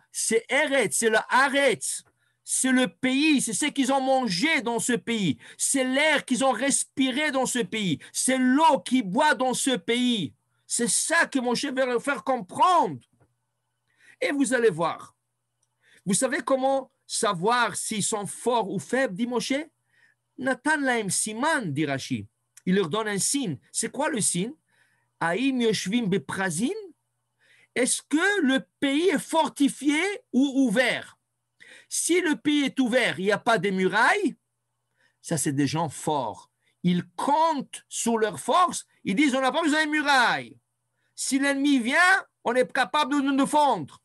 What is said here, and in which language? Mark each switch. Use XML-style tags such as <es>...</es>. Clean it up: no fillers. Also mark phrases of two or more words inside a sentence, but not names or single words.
<fr>C'est Eretz, c'est le Haaretz. C'est le pays, c'est ce qu'ils ont mangé dans ce pays. C'est l'air qu'ils ont respiré dans ce pays. C'est l'eau qu'ils boivent dans ce pays. C'est ça que Moshe veut leur faire comprendre. Et vous allez voir. Vous savez comment savoir s'ils sont forts ou faibles, dit Moshe?</fr> <he>נתן להם סימן,</he> <fr>dit Rashi. Il leur donne un signe. C'est quoi le signe?</fr> <he>האם יושבים בפרזים.</he> <fr>Est-ce que le pays est fortifié ou ouvert? Si le pays est ouvert, il n'y a pas de murailles, ça c'est des gens forts. Ils comptent sur leur force, ils disent on n'a pas besoin de murailles. Si l'ennemi vient, on est capable de nous défendre.</fr>